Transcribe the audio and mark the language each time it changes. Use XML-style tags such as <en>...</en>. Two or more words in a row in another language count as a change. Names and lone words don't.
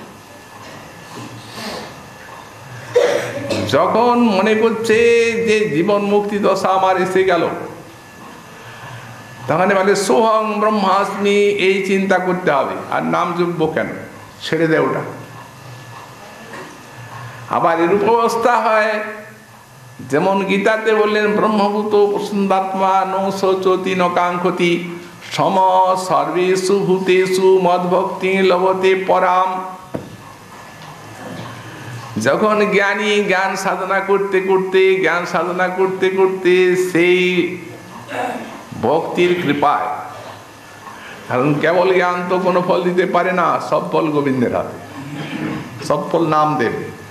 <bn>যখন মনে করছে যে জীবন মুক্তি দশা আমার এসে গেল, তখন বলে</bn> <sa>সোহং ব্রহ্মাস্মি,</sa> <bn>এই চিন্তা করতে হবে। আর নাম জপবো কেন? ছেড়ে দেয় ওটা। আবার এরূপ অবস্থা হয় যেমন গীতাতে বললেন</bn> <sa>ব্রহ্মভূত প্রসন্নাত্মা ন শোচতি ন কাঙ্ক্ষতি সম সর্বেষু ভূতেষু মদ্ভক্তি লভতে পরাম।</sa> <bn>যখন জ্ঞানী জ্ঞান সাধনা করতে করতে সেই ভক্তির কৃপায়, কারণ কেবল জ্ঞান তো কোনো ফল দিতে পারে না, সব ফল গোবিন্দের হাতে, সব ফল নাম দেবে।</bn>